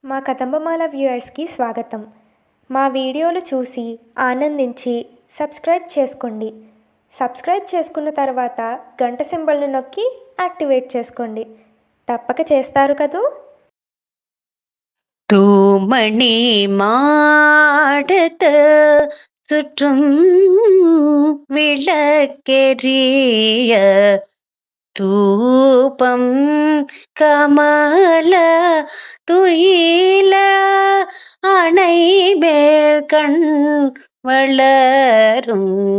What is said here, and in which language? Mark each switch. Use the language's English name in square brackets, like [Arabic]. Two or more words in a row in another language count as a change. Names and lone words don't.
[Telugu] మా కదంబమాల వ్యూయర్స్కి స్వాగతం. మా వీడియోలు చూసి ఆనందించి సబ్స్క్రైబ్ చేసుకోండి. సబ్స్క్రైబ్ చేసుకున్న తర్వాత గంట సింబల్ను నొక్కి యాక్టివేట్ చేసుకోండి. తప్పక చేస్తారు కదూ. [Tamil] தூமணி மாடத்து சுற்றும் விளக்கெரிய தூபம் கமல துயில அணைமேல் கண் வளரும்